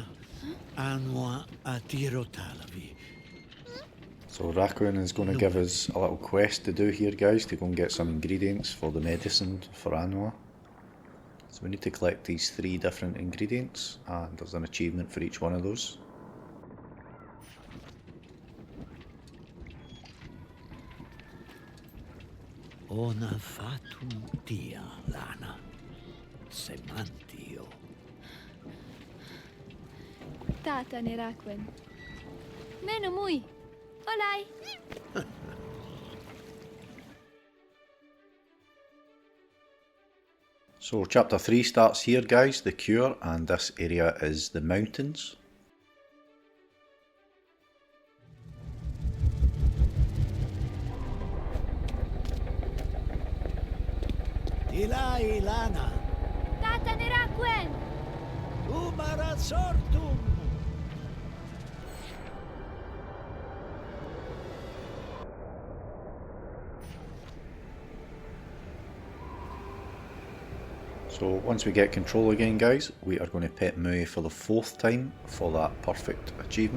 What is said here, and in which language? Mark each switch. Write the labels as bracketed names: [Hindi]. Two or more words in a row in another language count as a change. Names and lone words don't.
[English] Anua Atiro Talavi. So Raccoon is going to give us a little quest to do here, guys, to go and get some ingredients for the medicine for Anua. So we need to collect these 3 different ingredients, and there's an achievement for each one of those. Ona fatum dia, Lana. Semantio. Tata Nerakwen. Meno mui! Olai! So chapter 3 starts here, guys, the cure, and this area is the mountains. Ilai, Lana. Tata Nerakwen! Umara sortum. So once we get control again, guys, we are going to pet Mui for the 4th time for that Purrfect Achievement.